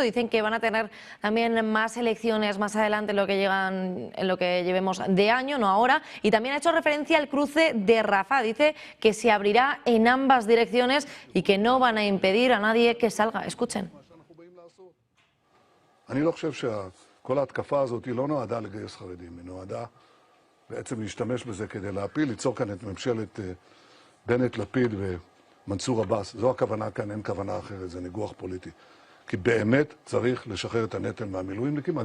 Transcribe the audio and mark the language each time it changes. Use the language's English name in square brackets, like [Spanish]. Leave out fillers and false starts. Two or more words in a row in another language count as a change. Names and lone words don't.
[Spanish] Dicen que van a tener también más elecciones más adelante en lo que llevemos de año, no ahora. Y también ha hecho referencia al cruce de Rafah. Dice que se abrirá en ambas direcciones y que no van a impedir a nadie que salga. Escuchen. [Hebrew] אני לא חושב שכל ההתקפה הזאת היא לא נועדה לגייס חרדים, היא נועדה בעצם להשתמש בזה כדי להפיל, ליצור כאן את ממשלת בנט, לפיד ומנסור עבאס. זו הכוונה כאן, אין כוונה אחרת, זה ניגוח פוליטי. כי באמת צריך לשחרר את הנטל מהמילואימניקים.